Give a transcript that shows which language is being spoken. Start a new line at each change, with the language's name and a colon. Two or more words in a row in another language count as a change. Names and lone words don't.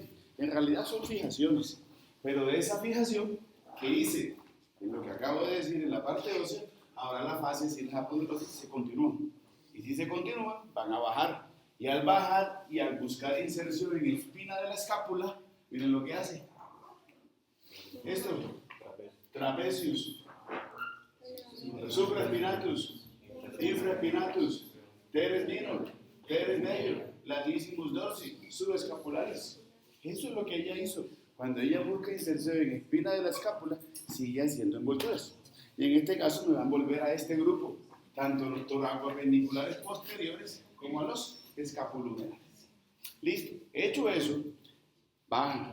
Spanish: En realidad son fijaciones, pero de esa fijación que hice en lo que acabo de decir en la parte ósea, ahora la fascia y las aponeuroses se continúan. Y si se continúan, van a bajar. Y al bajar y al buscar inserción en la espina de la escápula, miren lo que hace. Esto,
Latin: trapezius, supraspinatus, infraspinatus, teres minor, teres major, latissimus dorsi, subescapularis.
Spanish: Eso es lo que ella hizo. Cuando ella busca inserción en espina de la escápula, sigue haciendo envolturas. Y en este caso me van a envolver a este grupo, tanto los toracoapendiculares posteriores como a los escapulumerares. Listo. Hecho eso, baja.